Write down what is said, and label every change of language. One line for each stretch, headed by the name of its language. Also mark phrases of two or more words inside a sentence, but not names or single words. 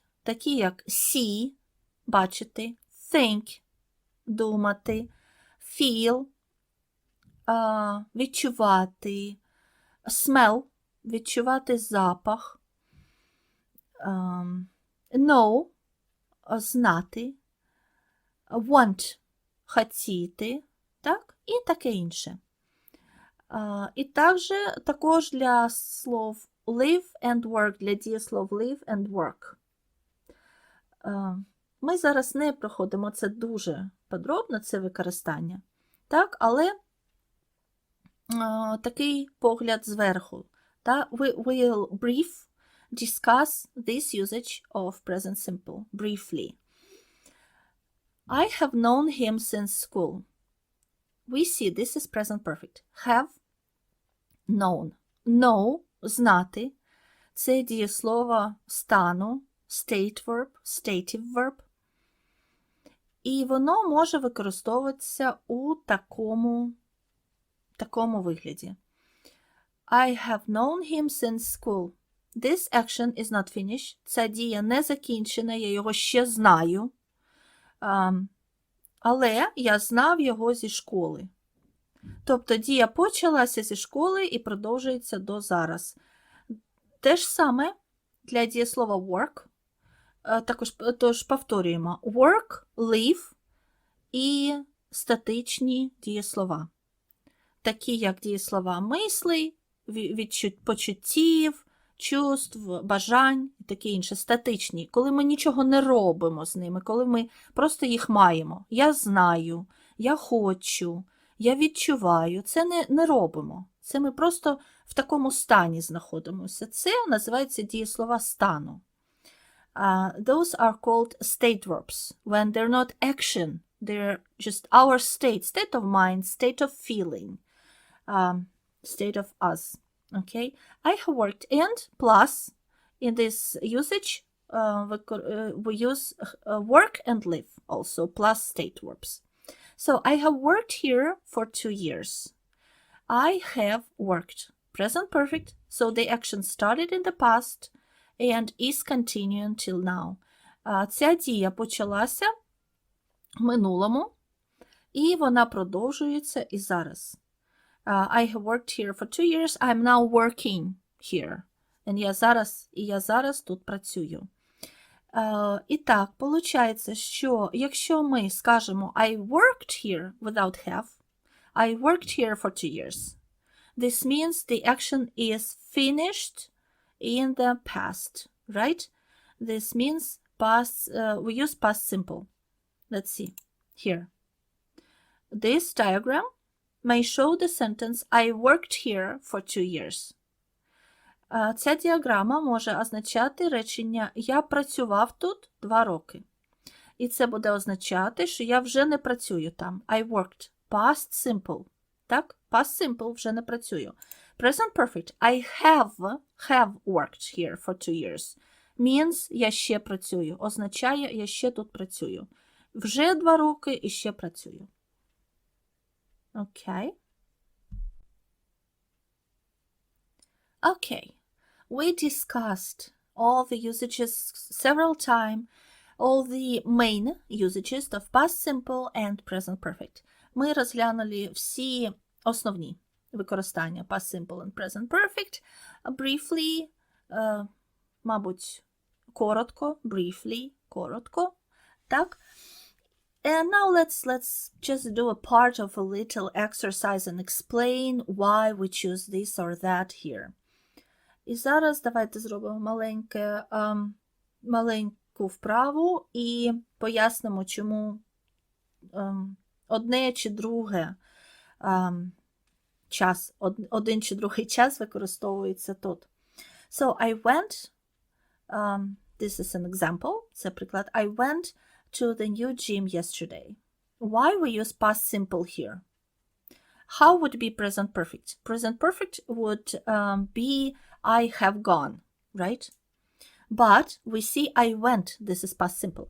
Ukrainian: Такі як see – бачити, think – думати, feel – відчувати, smell – відчувати запах, know – знати, want – хотіти, так? І таке інше. І також для слов
English: live and work,
Ukrainian: для дієслов
English: live and work.
Ukrainian: Ми зараз не проходимо це дуже подробно, це використання, так? Але такий погляд зверху.
English: We will discuss this usage of present simple briefly. I have known him since school. We see this is present perfect. Have known. Know –
Ukrainian: знати. Це дієслово стану,
English: state verb, stative verb.
Ukrainian: І воно може використовуватися у такому вигляді.
English: I have known him since school. This action is not finished.
Ukrainian: Ця дія не закінчена, я його ще знаю. Але я знав його зі школи. Тобто дія почалася зі школи і продовжується до зараз. Те ж саме для дієслова work. Тож повторюємо.
English: Work, live
Ukrainian: і статичні дієслова. Такі, як дієслова мислей, почуттів, чувств, бажань і таке інше, статичні, коли ми нічого не робимо з ними, коли ми просто їх маємо. Я знаю, я хочу, я відчуваю. Це не робимо. Це ми просто в такому стані знаходимося. Це називається дієслова стану.
English: Those are called state verbs when they're not action. They're just our state of mind, state of feeling, state of us. Okay, I have worked, and plus in this usage we use work and live also, plus state verbs. So I have worked here for 2 years. I have worked, present perfect, so the action started in the past and is continuing till now.
Ukrainian: Ця дія почалася в минулому, і вона продовжується і зараз.
English: I have worked here for 2 years. I'm now working here. And
Ukrainian: я зараз тут працюю. І так, виходить, що якщо ми скажемо
English: I worked here without have, I worked here for 2 years. This means the action is finished in the past, right? This means past, we use past simple. Let's see here. This diagram may show the sentence I worked here for 2 years.
Ukrainian: Ця діаграма може означати речення я працював тут 2 роки. І це буде означати, що я вже не працюю там.
English: I worked. Past simple.
Ukrainian: Так?
English: Past simple
Ukrainian: вже не працюю.
English: Present perfect. I have worked here for 2 years.
Ukrainian: Means я ще працюю. Означає я ще тут працюю. Вже 2 роки і ще працюю.
English: Okay. Okay. We discussed all the usages several times, all the main usages of past simple and present perfect.
Ukrainian: Ми розглянули всі основні використання
English: past simple and present perfect. Briefly,
Ukrainian: мабуть, коротко, так?
English: And now let's just do a part of a little exercise and explain why we choose this or that here.
Ukrainian: І зараз давайте зробимо маленьку вправу і пояснимо, чому одне чи друге один чи другий час використовується тут.
English: So I went, this is an example,
Ukrainian: це приклад,
English: I went to the new gym yesterday. Why we use past simple here? How would be present perfect? Present perfect would be I have gone, right? But we see I went. This is past simple.